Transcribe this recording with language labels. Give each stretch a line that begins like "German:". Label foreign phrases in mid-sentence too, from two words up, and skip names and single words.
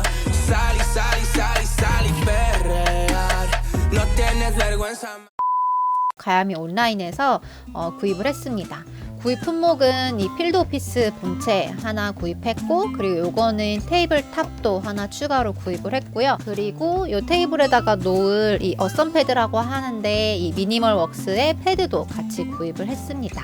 Spanish: Sal y sal y sal y sal y perrear. No tienes vergüenza.
Korean: 가야미 온라인에서 구입을 했습니다. 구입 품목은 이 필드 오피스 본체 하나 구입했고, 그리고 요거는 테이블 탑도 하나 추가로 구입을 했고요. 그리고 요 테이블에다가 놓을 이 어썸 패드라고 하는데 이 미니멀 웍스의 패드도 같이 구입을 했습니다.